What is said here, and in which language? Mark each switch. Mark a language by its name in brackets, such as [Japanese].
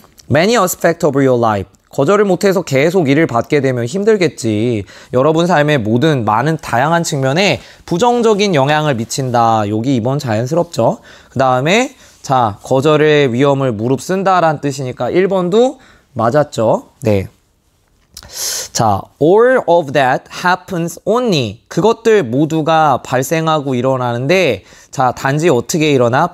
[English] Many aspects of your life, [Korean] 거절을 못해서 계속 일을 받게 되면 힘들겠지. 여러분 삶의 많은 다양한 측면에 부정적인 영향을 미친다. 여기 2번 자연스럽죠. 그 다음에 자, 거절의 위험을 무릅쓴다라는 뜻이니까 1번도 맞았죠. 네. [English] 자, all of that happens only. [Korean] 그것들 모두가 발생하고 일어나는데, 자, 단지 어떻게 일어나?